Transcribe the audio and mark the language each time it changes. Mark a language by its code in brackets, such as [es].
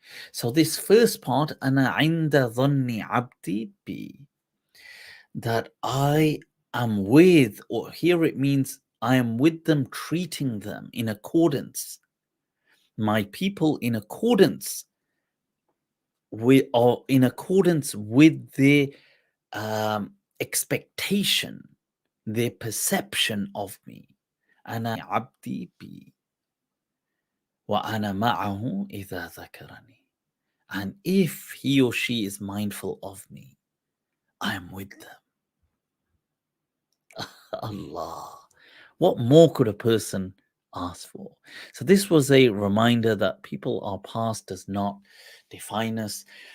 [en] So this first part, [ar] أنا عند ظن عبدي بي, [en] that I am with, or here it means I am with them, treating them in accordance, my people in accordance we are in accordance with their expectation, their perception of me. [ar] أنا عبدي بي وأنا معه إذا ذكرني. [en] And if he or she is mindful of me, I am with them. Allah. What more could a person ask for? So, this was a reminder that people our past does not define us.